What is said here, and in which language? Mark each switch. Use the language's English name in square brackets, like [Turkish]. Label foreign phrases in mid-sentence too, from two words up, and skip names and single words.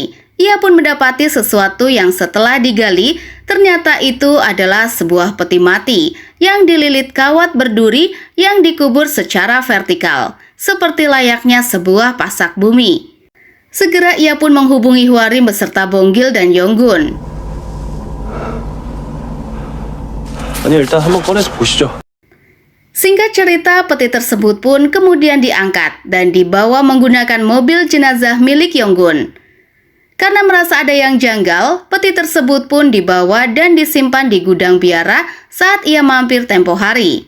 [Indonesian] Ia pun mendapati sesuatu yang setelah digali, ternyata itu adalah sebuah peti mati yang dililit kawat berduri yang dikubur secara vertikal, seperti layaknya sebuah pasak bumi. Segera ia pun menghubungi Hwarim beserta Bonggil dan Yonggun. [Korean] 아니 일단 한번 꺼내서 보시죠. [Indonesian] Singkat cerita, peti tersebut pun kemudian diangkat dan dibawa menggunakan mobil jenazah milik Yonggun. Karena merasa ada yang janggal, peti tersebut pun dibawa dan disimpan di gudang biara saat ia mampir tempo hari.